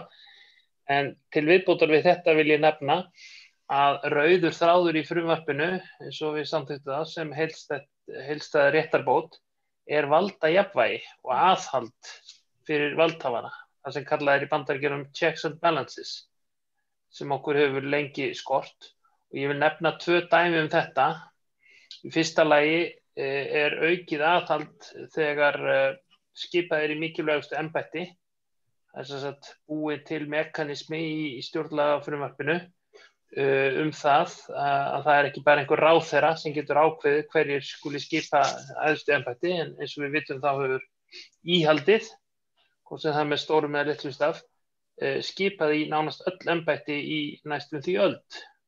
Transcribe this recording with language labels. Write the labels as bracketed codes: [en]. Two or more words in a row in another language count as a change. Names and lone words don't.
[is] En til viðbótar við þetta vil ég nefna að rauður þráður í frumvarpinu, eins og við samþykktum það, sem heildstæð réttarbót, er valdajafnvægi og aðhald fyrir valdhafana. Það sem kallað í Bandaríkjunum [en] checks and balances, [is] sem okkur hefur lengi skort. Og ég vil nefna 2 dæmi þetta. Í fyrsta lagi er aukið aðhald þegar skipað í mikilvægustu embætti. Það er sem sagt búið til mekanismi í stjórnlagafrumvarpinu það að það er ekki bara einhver ráðherra sem getur ákveðið hverjir skuli skipa æðstu embætti, en eins og við vitum þá hefur íhaldið, hvort sem það með stórum eða litlum staf, skipað í nánast öll embætti í næstum því öld.